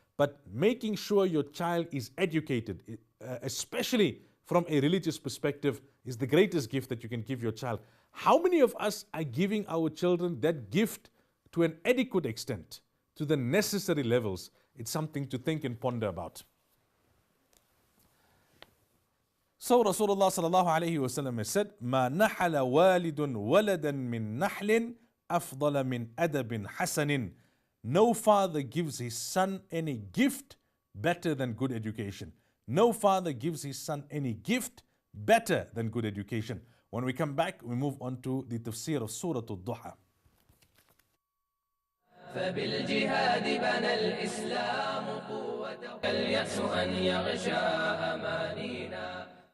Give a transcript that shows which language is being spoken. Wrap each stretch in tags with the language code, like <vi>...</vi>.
<en>But making sure your child is educated, especially from a religious perspective, is the greatest gift that you can give your child. How many of us are giving our children that gift to an adequate extent, to the necessary levels? It's something to think and ponder about. So Rasulullah sallallahu alayhi wa sallam has said,</en> <ar>مَا نَحَلَ وَالِدٌ وَلَدًا مِّن نَحْلٍ أَفْضَلَ مِنْ أَدَبٍ حَسَنٍ.</ar> <en>No father gives his son any gift better than good education. No father gives his son any gift better than good education. When we come back, we move on to the tafsir of Surah Duha.</en> <ar>فبالجهاد بنى الإسلام قوته اليأس أن يغشى أمانينا.</ar>